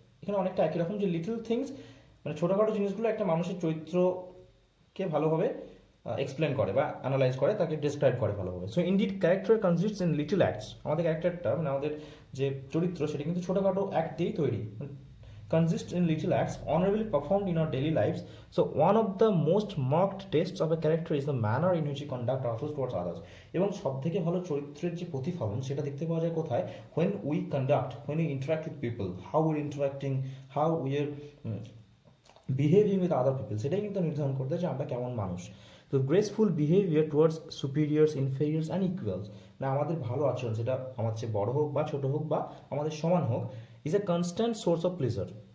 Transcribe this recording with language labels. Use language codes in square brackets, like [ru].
[bn] এখানে অনেকটা একই রকম, যে [en] little things [bn] মানে ছোটোখাটো জিনিসগুলো একটা মানুষের চরিত্রকে ভালোভাবে এক্সপ্লেন করে বা অ্যানালাইজ করে, তাকে ডিসক্রাইব করে ভালোভাবে। [en] So indeed character consists in little acts. [bn] আমাদের ক্যারেক্টারটা মানে আমাদের যে চরিত্র সেটা কিন্তু ছোটোখাটো অ্যাক্ট দিয়েই তৈরি, [en] consists in little acts honorably performed in our daily lives. So one of the most marked tests of a character is the manner in which we conduct ourselves towards others. [bn] এবং সব থেকে ভালো চরিত্রের যে প্রতিফলন সেটা দেখতে পাওয়া যায় কোথায়? [en] when we interact with people, how we're interacting, how we're behaving with other people, [bn] সেটাই কিন্তু নির্ধারণ করতে যে আমরা কেমন মানুষ। তো [en] graceful behaviour towards superiors, inferiors and equals, [bn] না আমাদের ভালো আচরণ, সেটা আমার চেয়ে বড় হোক বা ছোট হোক বা আমাদের সমান হোক, [en] Is a constant source of pleasure.